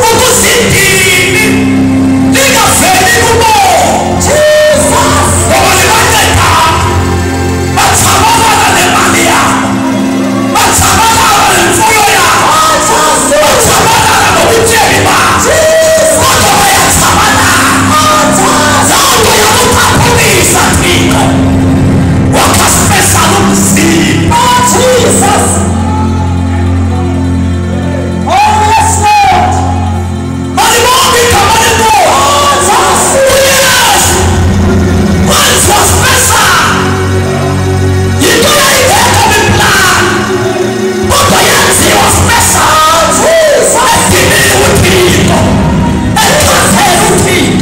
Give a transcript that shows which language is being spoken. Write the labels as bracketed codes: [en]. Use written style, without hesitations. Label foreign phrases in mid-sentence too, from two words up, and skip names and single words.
[xh] Ukuzidini lingaveli kubo. Jesus. Ngoba libanceda bathabalala nemali yabo. Bathabalala nemfuyo yabo. Oh Jesu. Bathabalala nobutyebi babo. Jesus. Kodwa bayathabalala. [en] Oh Jesus. [xh] Loo nto yakuphaphumisa Thixo. Wakha special umzimba. [en] Oh Jesus. Oh yes Lord. [xh] Malibonke igama lenkosi. Oh Jesu. uYesu wenziwa special. Yinto yayingekho kwiplan kodwa yenziwa special. Edinile uThixo, exhasela uThixo.